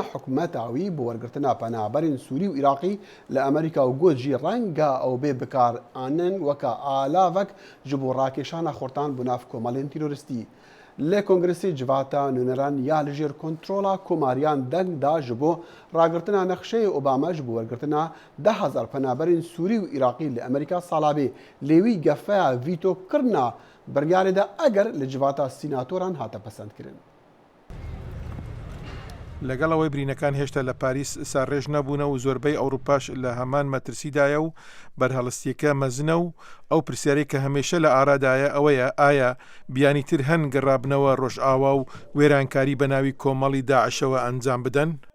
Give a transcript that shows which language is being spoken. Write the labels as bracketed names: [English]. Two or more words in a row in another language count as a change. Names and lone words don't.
[Kurdish] حكومتاوي بور قرتنا بنابرين سوري وعراقي لامريكا وجود جي رانغا او بكار انن وكا الافك جبو راكشانا خورتان بناف كومالين تيرورستي لكونغرسي جواتا نونران يا لجير كنترولا كوماريان دنگ دا جبو راگرتنا نقشه اوباما جبو ورگرتنا 10,000 پنابرین سوری و عراقی لامریکا سالابي لوي گفا ویتو کرنا برگاری دا اگر لجواتا سیناتوران هاتا پسند کرن. [Central Kurdish] لەگەڵ ئەوەی برینەکان هێشتا لە پاریس ساڕێژ نەبوونە و زۆربەی ئەوروپاش لە هەمان مەترسیدایە و بەرهەڵستیەکە مەزنە و ئەو پرسیارەی کە هەمیشە لە ئارادایە ئەوەیە ئایا بیانی تر هەن گەڕابنەوە ڕۆژئاوا و وێرانکاری بە ناوی کۆمەڵی داعشەوە ئەنجام بدەن؟